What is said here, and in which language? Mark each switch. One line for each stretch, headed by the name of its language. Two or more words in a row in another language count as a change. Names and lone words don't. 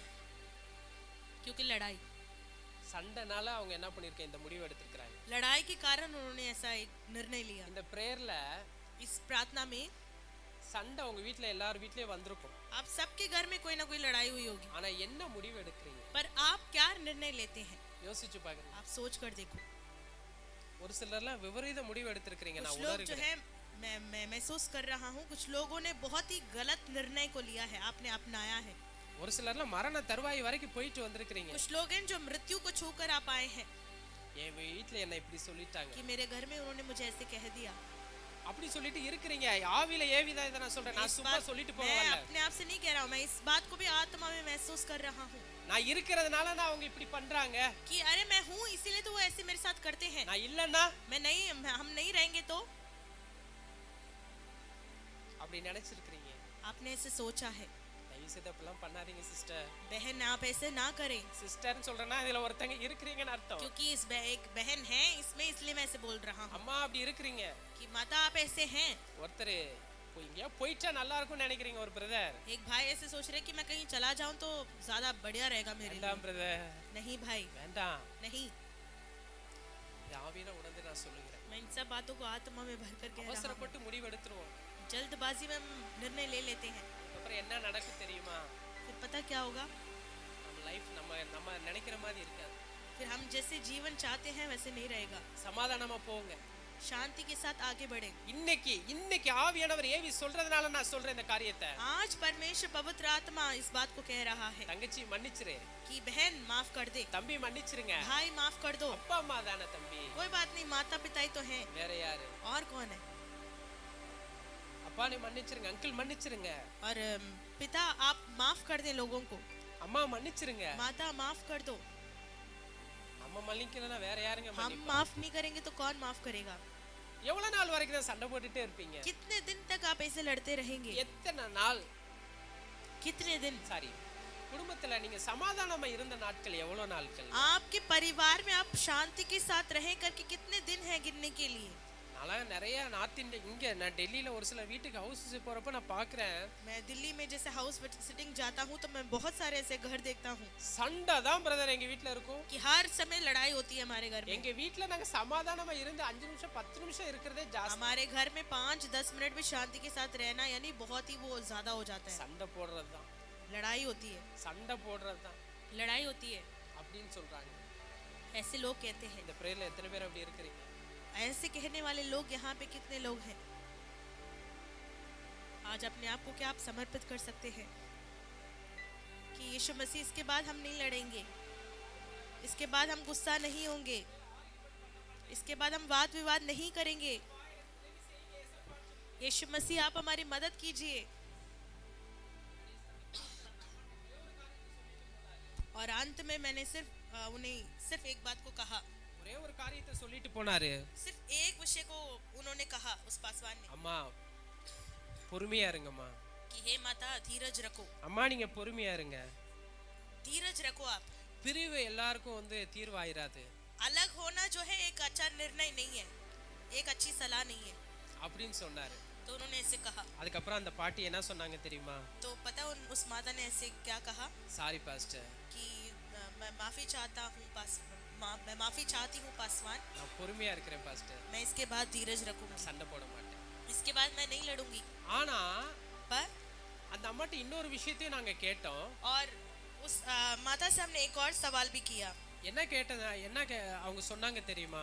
Hindi: क्योंकि लड़ाई।
Tamil: சண்டைனால அவங்க என்ன பண்ணிருக்காங்க, இந்த முடிவு எடுத்திருக்காங்க.
Hindi: लड़ाई के कारण उन्होंने ऐसा एक निर्णय लिया।
Tamil: இந்த பிரேயர்ல
Hindi: इस प्रार्थना में
Tamil: சண்டை உங்க வீட்ல எல்லார் வீட்லயே வந்திருக்கும்.
Hindi: आप सबके घर में कोई ना कोई लड़ाई हुई होगी,
Tamil: ஆனா என்ன முடிவு எடுக்கிறீங்க?
Hindi: पर आप क्या निर्णय लेते हैं?
Tamil: யோசிச்சு பாருங்க.
Hindi: आप सोच कर देखो।
Tamil: ஒரு சிலர்லாம் விபரீத முடிவு எடுத்திருக்கீங்க, நான்
Hindi: कुछ लोग जो
Tamil: உணர்கிறேன்.
Hindi: है मैं महसूस कर रहा हूँ, कुछ लोगों ने बहुत ही गलत निर्णय को लिया है, आपने अपनाया है।
Tamil: ஒரு சிலர்லாம் மரண தருவாய் வரைக்கும் போயிட்டு வந்திருக்கீங்க.
Hindi: कुछ लोग हैं जो मृत्यु को छूकर आप आए हैं
Tamil: என் வீட்ல என்ன இப்படி சொல்லிட்டாங்க,
Hindi: कि मेरे घर में उन्होंने मुझे ऐसे कह दिया।
Tamil: அப்படி சொல்லிட்டு இருக்கிறீங்க. ஆவியில ஏவிதான் இதை நான் சொல்றேன், நான்
Hindi: इस
Tamil: சும்மா
Hindi: बात-
Tamil: சொல்லிட்டு
Hindi: मैं
Tamil: போகல.
Hindi: अपने आप से नहीं कह रहा हूँ, मैं इस बात को भी आत्मा में महसूस कर रहा हूँ
Tamil: நான் இருக்கிறதுனால நான் அவங்க இப்படி பண்றாங்க.
Hindi: कि अरे मैं हूँ इसीलिए तो वो ऐसे मेरे साथ करते हैं।
Tamil: நான் இல்லன்னா
Hindi: हम नहीं रहेंगे तो?
Tamil: அப்படி நினைச்சிருக்கீங்க.
Hindi: आपने ऐसे सोचा है।
Tamil: தயவு செய்து அப்படிலாம் பண்ணாதீங்க சிஸ்டர்.
Hindi: बहन आप ऐसे ना करें,
Tamil: சிஸ்டர்னு சொல்றேன்னா இதுல ஒருத்தங்க இருக்கிறீங்கன்னு அர்த்தம்.
Hindi: क्योंकि एक बहन है इसमें, इसलिए मैं ऐसे बोल रहा हूँ
Tamil: அம்மா அப்படி இருக்கிறீங்க.
Hindi: कि माता आप ऐसे हैं।
Tamil: ஒருத்தர் எங்கேயா போயிட்டா நல்லா இருக்கும்னு நினைக்கிறீங்க. ஒரு பிரதர்,
Hindi: एक भाई ऐसे सोच रहे कि मैं कहीं चला जाऊं तो ज्यादा बढ़िया रहेगा मेरे लिए।
Tamil: வேண்டாம் பிரதர்,
Hindi: नहीं भाई,
Tamil: வேண்டாம்.
Hindi: नहीं।
Tamil: இது ஆவியில உணர்ந்து நான் சொல்லுகிறேன்.
Hindi: मैं इन सब बातों को आत्मा में भर कर कह रहा हूँ।
Tamil: அவசரப்பட்டு முடிவு எடுத்துருவோம்.
Hindi: जल्दबाजी में हम निर्णय ले लेते हैं,
Tamil: அப்புறம் என்ன நடக்கும் தெரியுமா?
Hindi: फिर पता क्या होगा?
Tamil: நம்ம லைஃப் நம்ம நினைக்கிற மாதிரி இருக்காது.
Hindi: फिर हम जैसे जीवन चाहते हैं वैसे नहीं रहेगा।
Tamil: சமாதானமா போங்க.
Hindi: शांति के साथ आगे बढ़े।
Tamil: இன்னைக்கு ஆவியானவர் ஏவி சொல்றதுனால நான் சொல்றேன் இந்த காரியத்தை.
Hindi: आज परमेश्वर पवित्र आत्मा इस बात को कह रहा है
Tamil: தங்கச்சி மன்னிச்சிரு,
Hindi: कि बहन माफ कर दे,
Tamil: தம்பி மன்னிச்சிருங்க.
Hindi: भाई माफ कर दो।
Tamil: அப்பா அம்மா தானே தம்பி,
Hindi: कोई बात नहीं, माता पिता ही तो हैं,
Tamil: வேற யாரு?
Hindi: और कौन है?
Tamil: அப்பா நீ மன்னிச்சிருங்க, அங்கிள் மன்னிச்சிருங்க,
Hindi: और पिता आप माफ कर दे लोगों को,
Tamil: அம்மா மன்னிச்சிருங்க.
Hindi: माता माफ कर दो।
Tamil: நம்ம மன்னிக்கலன்னா வேற யாருங்க
Hindi: हम
Tamil: மன்னிப்பா?
Hindi: माफ नहीं करेंगे तो कौन माफ करेगा?
Tamil: எவ்வளவு நாள் வரைக்கும் தான் சண்டை போட்டுட்டே இருப்பீங்க?
Hindi: कितने दिन तक आप ऐसे लड़ते रहेंगे?
Tamil: எத்தனை நாள்?
Hindi: कितने दिन?
Tamil: சாரி, குடும்பத்துல நீங்க சமாதானமா இருந்த நாட்கள் எவ்வளவு நாட்கள்?
Hindi: आपके परिवार में आप शांति के साथ रहे करके कितने दिन है गिनने के लिए?
Tamil: நான் நிறைய நார்த் இந்தியா, இங்க நான் டெல்லியில ஒரு சில வீட்டுக்கு ஹவுஸ் போறப்ப நான் பாக்குறேன்,
Hindi: मैं दिल्ली में जैसे
English: house sitting
Hindi: जाता हूँ तो मैं बहुत सारे ऐसे घर देखता हूँ
Tamil: சண்டை தான் பிரதர் எங்க வீட்ல இருக்கும்.
Hindi: कि हर समय लड़ाई होती है हमारे घर में।
Tamil: எங்க வீட்ல நாங்க சமாதானமா இருந்து 5 நிமிஷம் 10 நிமிஷம் இருக்கிறதே ஜாஸ்தி.
Hindi: हमारे घर में 5-10 मिनट भी शांति के साथ रहना यानी बहुत ही वो ज्यादा हो जाता है।
Tamil: சண்டை போடுறது தான்,
Hindi: लड़ाई होती है,
Tamil: சண்டை போடுறது தான்
Hindi: लड़ाई होती है।
Tamil: அப்படின்னு சொல்றாங்க.
Hindi: ऐसे लोग कहते हैं,
Tamil: இந்த பிரேயர்ல எத்தனை பேர் அப்படி இருக்கிறீங்க?
Hindi: ऐसे कहने वाले लोग यहाँ पे कितने लोग हैं? आज अपने आप को क्या आप समर्पित कर सकते हैं कि यीशु मसीह इसके बाद हम नहीं लड़ेंगे, इसके बाद हम गुस्सा नहीं होंगे, इसके बाद हम वाद विवाद नहीं करेंगे। यीशु मसीह आप हमारी मदद कीजिए। और अंत में मैंने उन्हें सिर्फ एक बात को कहा,
Tamil: ஒரே ஒரு காரியத்தை சொல்லிட்டு போனாரு.
Hindi: सिर्फ एक विषय को उन्होंने कहा उस पासवान ने
Tamil: அம்மா பொறுமையா இருங்கம்மா.
Hindi: कि हे माता धीरज रखो,
Tamil: அம்மா நீங்க பொறுமையா இருங்க.
Hindi: धीरज रखो आप।
Tamil: பிரிவு எல்லாருக்கும் தீர்வாயிராது.
Hindi: अलग होना जो है एक अच्छा निर्णय नहीं है, एक अच्छी सलाह नहीं है,
Tamil: அப்படின்னு சொன்னாரு.
Hindi: तो उन्होंने ऐसे कहा।
Tamil: அதுக்கப்புறம் அந்த பாட்டி என்ன சொன்னாங்க தெரியுமா?
Hindi: तो पता उस माता ने ऐसे क्या कहा
Tamil: சாரி பாஸ்டர்,
Hindi: कि मैं माफी चाहता हूँ मैं माफी चाहती हूँ पासवान,
Tamil: நான் பொறுமையா இருக்கிறேன் பாஸ்டர்,
Hindi: मैं इसके बाद धीरज रखूंगी,
Tamil: சண்டை போட மாட்டேன்.
Hindi: इसके बाद मैं नहीं लड़ूंगी।
Tamil: ஆனா
Hindi: पर
Tamil: அந்த அம்மாட்ட இன்னொரு விஷயத்தையும் நாங்க கேட்டோம்.
Hindi: और उस माता से हमने एक और सवाल भी किया।
Tamil: என்ன கேட்டதா அவங்க சொன்னாங்க தெரியுமா?